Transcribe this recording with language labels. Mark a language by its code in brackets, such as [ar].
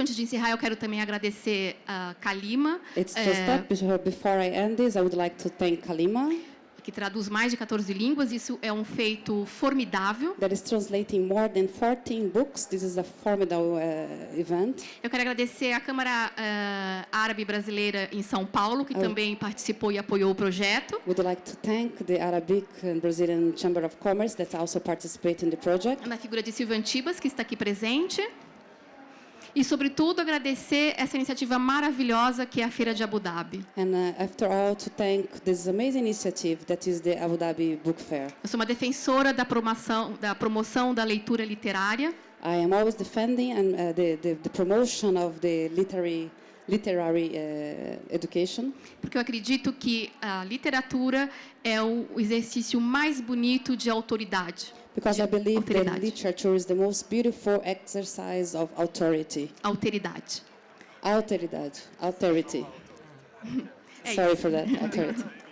[pt] Antes de encerrar, eu quero também agradecer a Kalima, [en] It's just that. Before I end this, I would like to thank Kalima, [pt] que traduz mais de 14 línguas. Isso é um feito formidável. [en] that is translating more than 14 books. This is a formidable event. [pt] Eu quero agradecer à Câmara Árabe Brasileira em São Paulo, que também participou e apoiou o projeto. [en] Would like to thank the Arabic and Brazilian Chamber of Commerce that also participate in the project. [pt] Na figura de Silvio Antibas, que está aqui presente. E, sobretudo, agradecer essa iniciativa maravilhosa que é a Feira de Abu Dhabi. [en] And after all, to thank this amazing initiative that is the Abu Dhabi Book Fair. [pt] Eu sou uma defensora da promoção da leitura literária. [en] I am always defending the promotion of the literary literary education. [pt] Porque eu acredito que a literatura é o exercício mais bonito de autoridade. [en] Because I believe that [pt] Autoridade. [en] literature is the most beautiful exercise of authority. [pt] Alteridade. Alteridade. [en] Authority. [pt] É [en] Sorry [pt] isso. [en] for that. Authority.